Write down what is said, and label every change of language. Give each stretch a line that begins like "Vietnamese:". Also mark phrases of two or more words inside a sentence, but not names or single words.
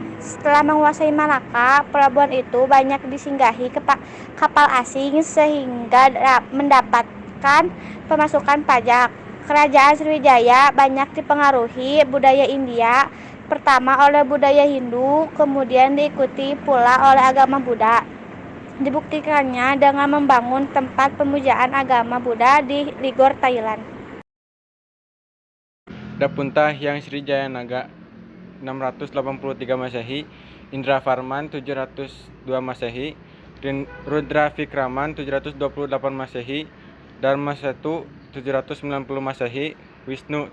Indonesian: Setelah menguasai Malaka, pelabuhan itu banyak disinggahi kapal asing sehingga mendapatkan pemasukan pajak. Kerajaan Sriwijaya banyak dipengaruhi budaya India, pertama oleh budaya Hindu, kemudian diikuti pula oleh agama Buddha. Dibuktikannya dengan membangun tempat pemujaan agama Buddha di Ligor, Thailand. Dapunta Hyang Sri Jayanaga 683 Masehi, Indra Farman 702 Masehi, Rudra Vikraman 728 Masehi, Dharma Setu 790 Masehi, Wisnu